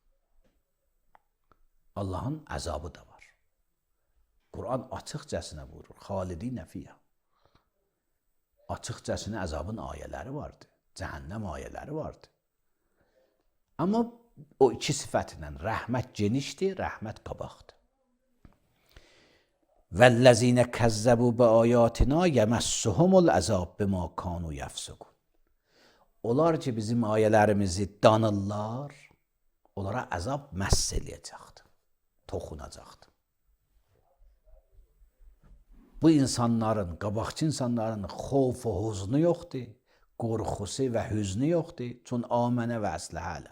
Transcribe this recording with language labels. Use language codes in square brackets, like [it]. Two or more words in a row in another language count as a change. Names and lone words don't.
[az] Allahın əzabı da var. Quran açıqcasına buyurur, [ar] خالدين فيها. [az] Açıqcasına əzabın ayələri vardır, cəhənnəm ayələri vardır. Amma o 2 sifətlə rəhmət genişdir, rəhmət qabaqdır. [ar] وَالَّذِينَ كَذَّبُوا بِآيَاتِنَا يَمَسُّهُمُ الْعَذَابُ بِمَا كَانُوا يَفْسُقُونَ. [az] Onlar ki bizim ayələrimizi danırlar, onlara əzab məss eləyəcəkdir, toxunacaqdır. Bu insanların, qabaqçı insanların xofu, huznu yoxdur, qorxusu və hüznü yoxdur, çünki [ar] آمنوا وأصلحوا.